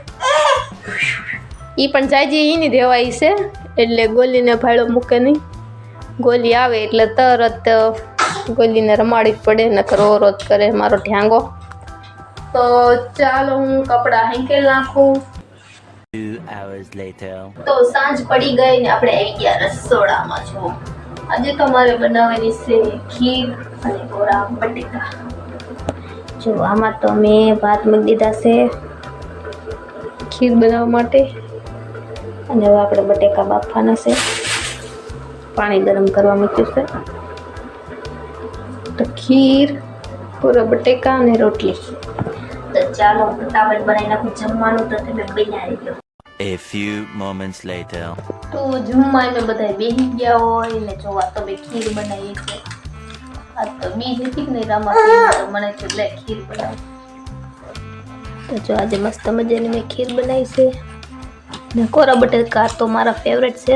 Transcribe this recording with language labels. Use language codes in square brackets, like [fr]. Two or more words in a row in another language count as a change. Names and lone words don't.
[gu] એ પણ જાજી એની દેવાય છે એટલે ગોલીને ભાડો મૂકે નહીં. ગોલી આવે એટલે તરત ગોલીને રમાડવી પડે, નકર રોજ કરે મારો ઢ્યાંગો. તો ચાલો હું કપડાં હેંકેલ નાખું. [en] 2 hours later. [gu] તો સાંજ પડી ગઈ ને આપણે આવી ગયા રસોડામાં. જો આજે તો મારે બનાવવાની છે ખીર અને ગોરા બટેકા. જો આમાં તો મેં ભાત મૂકી દીધા છે ખીર બનાવવા માટે અને હવે આપણે બટેકા બાફવાના છે. પાણી ગરમ કરવા મૂક્યું છે. તો ખીર, ગોરા બટેકા અને રોટલી. તો ચાલો ફટાફટ બનાવી નાખું જમવાનું. તો તમે બનાવી દો. [en] A few moments later. [gu] તો જમવા અમે બધા બેસી ગયા હોય ને જોવા તો મેં ખીર બનાવી છે. આ તો બીજ હતી ને રામા તો મને તો લે ખીર બનાવ. તો જો આજે મસ્ત મજાની મેં ખીર બનાવી છે ને કોરા બટેકા તો મારા ફેવરેટ છે.